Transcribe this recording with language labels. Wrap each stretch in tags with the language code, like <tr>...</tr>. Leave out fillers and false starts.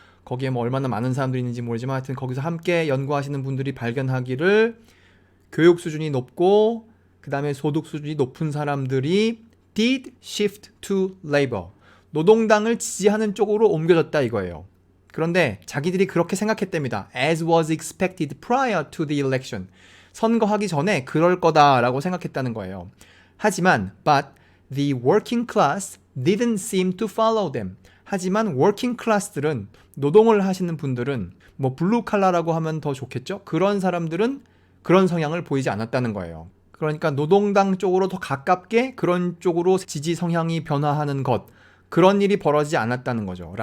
<ko>거기에 뭐 얼마나 많은 사람들이 있는지 모르지만 하여튼 거기서 함께 연구하시는 분들이 발견하기를 교육 수준이 높고 그 다음에 소득 수준이 높은 사람들이</ko> <en>did shift to labor,</en> <ko>노동당을 지지하는 쪽으로 옮겨졌다 이거예요. 그런데 자기들이 그렇게 생각했답니다.</ko> <en>As was expected prior to the election.</en> <ko>선거하기 전에 그럴 거다라고 생각했다는 거예요. 하지만</ko> <en>but the working class didn't seem to follow them.</en> <ko>하지만 working class들은, 노동을 하시는 분들은, 뭐 블루 칼라라고 하면 더 좋겠죠? 그런 사람들은 그런 성향을 보이지 않았다는 거예요. 그러니까 노동당 쪽으로 더 가깝게 그런 쪽으로 지지 성향이 변화하는 것, 그런 일이 벌어지지 않았다는 거죠.</ko>